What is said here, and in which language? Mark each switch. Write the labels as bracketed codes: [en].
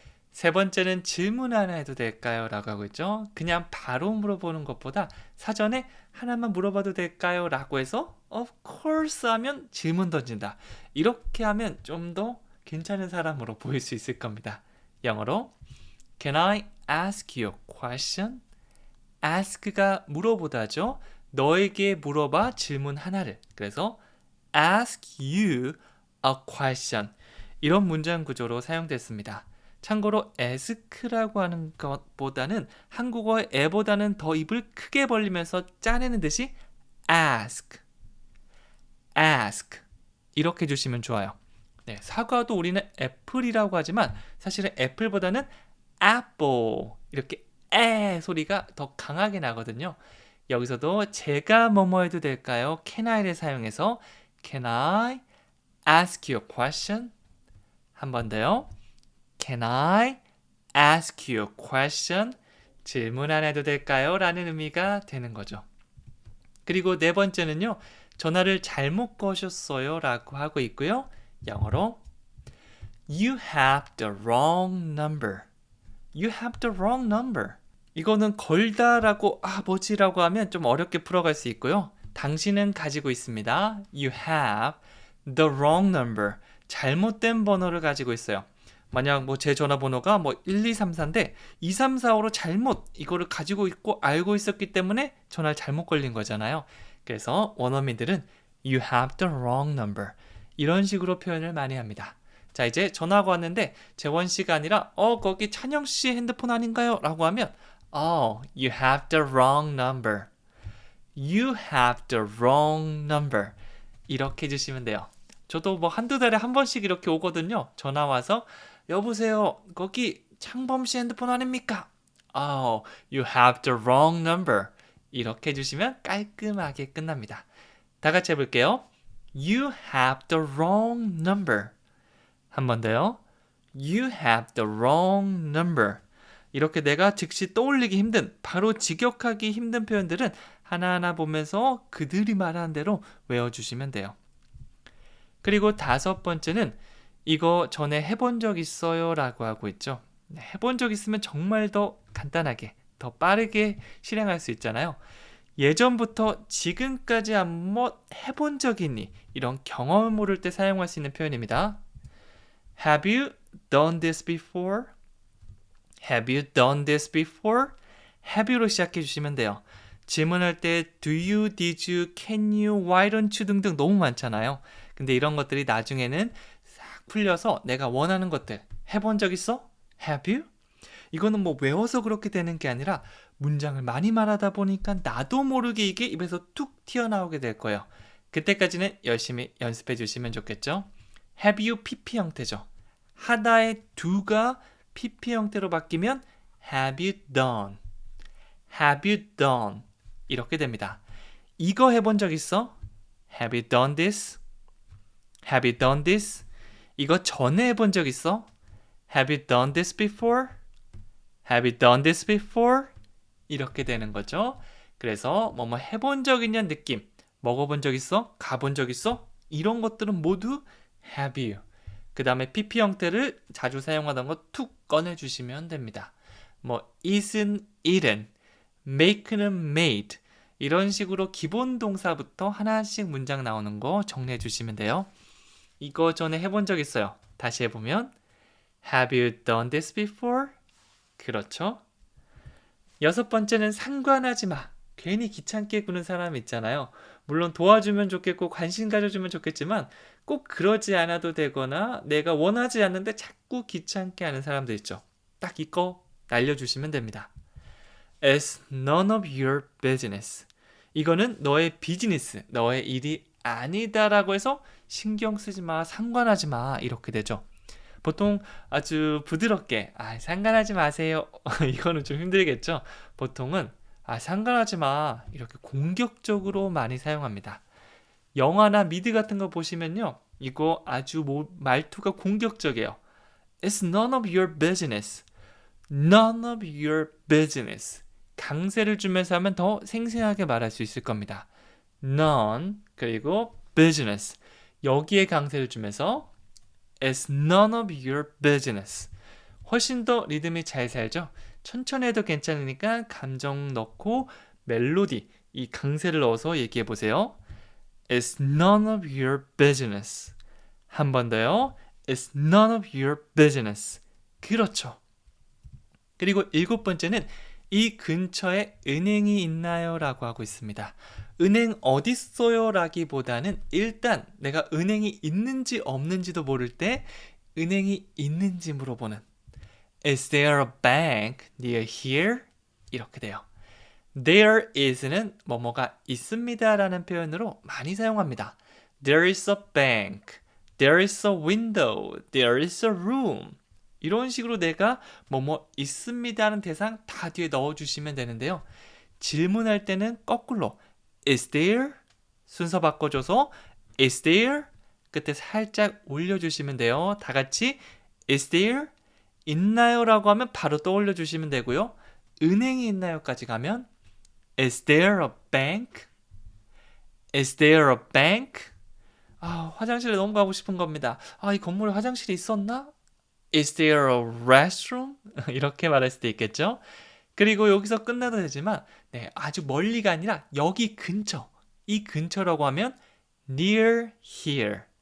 [ko] 세 번째는 질문 하나 해도 될까요? 라고 하고 있죠. 그냥 바로 물어보는 것보다 사전에 하나만 물어봐도 될까요? 라고 해서 [en] of course [ko] 하면 질문 던진다. 이렇게 하면 좀 더 괜찮은 사람으로 보일 수 있을 겁니다. 영어로 [en] Can I ask you a question? [ko] ask가 물어보다죠. 너에게 물어봐 질문 하나를. 그래서 [en] ask you a question. [ko] 이런 문장 구조로 사용됐습니다. 참고로 ask라고 하는 것보다는 한국어의 에보다는 더 입을 크게 벌리면서 짜내는 듯이 ask 이렇게 해주시면 좋아요. 네, 사과도 우리는 애플이라고 하지만 사실은 애플보다는 apple 이렇게 에 소리가 더 강하게 나거든요. 여기서도 제가 뭐뭐 해도 될까요? [en] Can I를 사용해서 Can I ask you a question? [ko] 한 번 더요. [en] Can I ask you a question? [ko] 질문 안 해도 될까요? 라는 의미가 되는 거죠. 그리고 네 번째는요. 전화를 잘못 거셨어요 라고 하고 있고요. 영어로 [en] You have the wrong number. You have the wrong number. [ko] 이거는 걸다라고 뭐지라고 하면 좀 어렵게 풀어갈 수 있고요. 당신은 가지고 있습니다. [en] You have the wrong number. [ko] 잘못된 번호를 가지고 있어요. 만약 뭐 제 전화번호가 1234인데 2345로 잘못 이거를 가지고 있고 알고 있었기 때문에 전화를 잘못 걸린 거잖아요. 그래서 원어민들은 [en] You have the wrong number. [ko] 이런 식으로 표현을 많이 합니다. 자, 이제 전화가 왔는데 재원 씨가 아니라 거기 찬영 씨 핸드폰 아닌가요? 라고 하면 [en] you have the wrong number. You have the wrong number. [ko] 이렇게 해주시면 돼요. 저도 한두 달에 한 번씩 이렇게 오거든요. 전화 와서 여보세요. 거기 창범 씨 핸드폰 아닙니까? [en] You have the wrong number. [ko] 이렇게 해주시면 깔끔하게 끝납니다. 다 같이 해볼게요. [en] You have the wrong number. [ko] 한 번 더요. [en] You have the wrong number. [ko] 이렇게 내가 즉시 떠올리기 힘든, 바로 직역하기 힘든 표현들은 하나하나 보면서 그들이 말하는 대로 외워주시면 돼요. 그리고 다섯 번째는 이거 전에 해본 적 있어요? 라고 하고 있죠. 해본 적 있으면 정말 더 간단하게 더 빠르게 실행할 수 있잖아요. 예전부터 지금까지 한번 해본 적이 있니? 이런 경험을 모를 때 사용할 수 있는 표현입니다. [en] Have you done this before? Have you done this before? Have you [ko] 로 시작해 주시면 돼요. 질문할 때 [en] do you, did you, can you, why don't you [ko] 등등 너무 많잖아요. 근데 이런 것들이 나중에는 싹 풀려서 내가 원하는 것들 해본 적 있어? [en] Have you? [ko] 이거는 뭐 외워서 그렇게 되는 게 아니라 문장을 많이 말하다 보니까 나도 모르게 이게 입에서 툭 튀어나오게 될 거예요. 그때까지는 열심히 연습해 주시면 좋겠죠. [en] Have you PP [ko] 형태죠. 하다의 [en] do가 PP [ko] 형태로 바뀌면 [en] have you done? Have you done? [ko] 이렇게 됩니다. 이거 해본 적 있어? [en] Have you done this? Have you done this? [ko] 이거 전에 해본 적 있어? [en] Have you done this before? Have you done this before? [ko] 이렇게 되는 거죠. 그래서 뭐뭐 해본 적 있냐는 느낌, 먹어본 적 있어? 가본 적 있어? 이런 것들은 모두 have you. 그 다음에 PP 형태를 자주 사용하던 거 툭 꺼내주시면 됩니다. 뭐 [en] isn't eaten, [ko] make는 made 이런 식으로 기본 동사부터 하나씩 문장 나오는 거 정리해 주시면 돼요. 이거 전에 해본 적 있어요. [en] 다시 해보면 Have you done this before? [ko] 그렇죠. 여섯 번째는 상관하지 마. 괜히 귀찮게 구는 사람 있잖아요. 물론 도와주면 좋겠고 관심 가져주면 좋겠지만 꼭 그러지 않아도 되거나 내가 원하지 않는데 자꾸 귀찮게 하는 사람들 있죠. 딱 이거 날려주시면 됩니다. [en] It's none of your business. [ko] 이거는 너의 비즈니스, 너의 일이 아니다라고 해서 신경 쓰지 마, 상관하지 마 이렇게 되죠. 보통 아주 부드럽게 상관하지 마세요. 이거는 좀 힘들겠죠. 보통은 상관하지 마 이렇게 공격적으로 많이 사용합니다. 영화나 미드 같은 거 보시면요. 이거 아주 말투가 공격적이에요. [en] It's none of your business. None of your business. [ko] 강세를 주면서 하면 더 생생하게 말할 수 있을 겁니다. [en] None [ko] 그리고 [en] business. [ko] 여기에 강세를 주면서 [en] It's none of your business. [ko] 훨씬 더 리듬이 잘 살죠. 천천히 해도 괜찮으니까 감정 넣고 멜로디, 이 강세를 넣어서 얘기해 보세요. [en] It's none of your business. [ko] 한 번 더요. [en] It's none of your business. [ko] 그렇죠. 그리고 일곱 번째는 이 근처에 은행이 있나요? 라고 하고 있습니다. 은행 어딨어요? 라기보다는 일단 내가 은행이 있는지 없는지도 모를 때 은행이 있는지 물어보는 [en] Is there a bank near here? [ko] 이렇게 돼요. There is는 뭐뭐가 있습니다 라는 표현으로 많이 사용합니다. [en] There is a bank. There is a window. There is a room. [ko] 이런 식으로 내가 뭐뭐 있습니다 하는 대상 다 뒤에 넣어주시면 되는데요. 질문할 때는 거꾸로 [en] Is there? [ko] 순서 바꿔줘서 Is there? 끝에 살짝 올려주시면 돼요. 다 같이 [en] Is there? [ko] 있나요? 라고 하면 바로 떠올려주시면 되고요. 은행이 있나요?까지 가면 [en] Is there a bank? Is there a bank? [ko] 화장실에 너무 가고 싶은 겁니다. 이 건물에 화장실이 있었나? [en] Is there a restroom? [ko] 이렇게 말할 수도 있겠죠. 그리고 여기서 끝나도 되지만 아주 멀리가 아니라 여기 근처, 이 근처라고 하면 [en] near here.